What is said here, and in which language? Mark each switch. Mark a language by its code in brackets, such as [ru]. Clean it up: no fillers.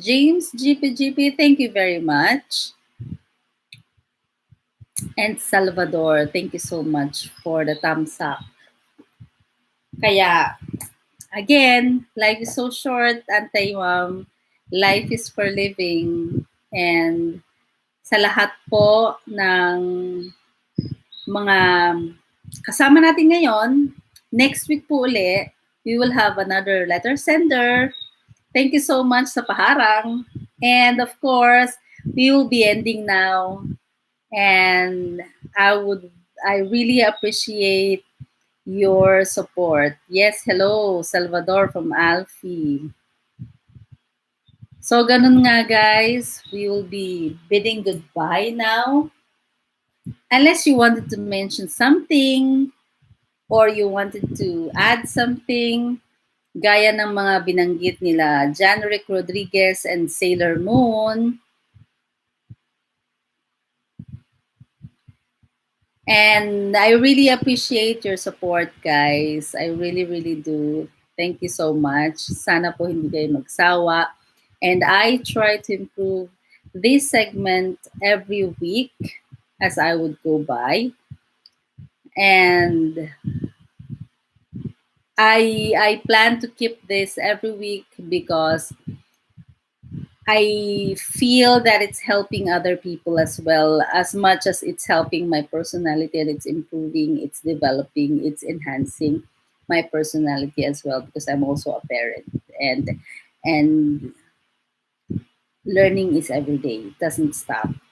[en] James GPGP, thank you very much. And Salvador, thank you so much for the thumbs up. Kaya, again, life is so short, Antay Ma'am. Life is for living. And [tl] sa lahat po ng mga kasama natin ngayon. [en] Next week po uli, we will have another letter sender. Thank you so much [tl] sa paharang. [en] And of course, we will be ending now. And I really appreciate your support. Yes, hello, Salvador from Alfie. [tl] So, ganun nga guys, [en] we will be bidding goodbye now. Unless you wanted to mention something or you wanted to add something, [tl] gaya ng mga binanggit nila [en] Janrick Rodriguez and Sailor Moon. And I really appreciate your support, guys. I really, really do. Thank you so much. [tl] Sana po hindi kayo magsawa. [en] And I try to improve this segment every week as I would go by. And I plan to keep this every week because I feel that it's helping other people as well, as much as it's helping my personality and it's improving, it's developing, it's enhancing my personality as well because I'm also a parent and learning is every day. It doesn't stop.